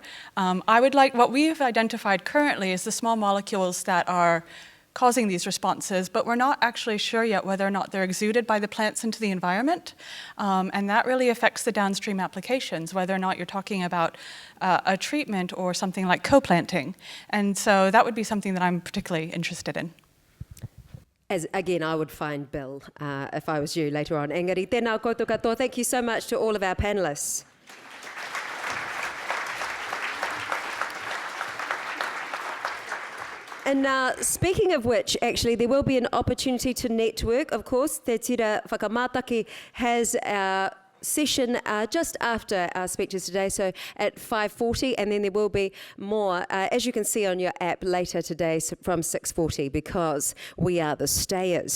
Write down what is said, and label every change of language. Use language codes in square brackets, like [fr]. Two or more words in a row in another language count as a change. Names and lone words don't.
[en] I would like, what we've identified currently is the small molecules that are causing these responses, but we're not actually sure yet whether or not they're exuded by the plants into the environment. And that really affects the downstream applications, whether or not you're talking about a treatment or something like co-planting. And so that would be something that I'm particularly interested in. As again, I would find Bill if I was you later on. [mi] Engari, tēnā koutou katoa. [en] Thank you so much to all of our panelists. And now, speaking of which, actually, there will be an opportunity to network. Of course, Te Tira Whakamātaki has our session just after our speeches today, so at 5:40, and then there will be more, as you can see on your app later today from 6:40, because we are the stayers.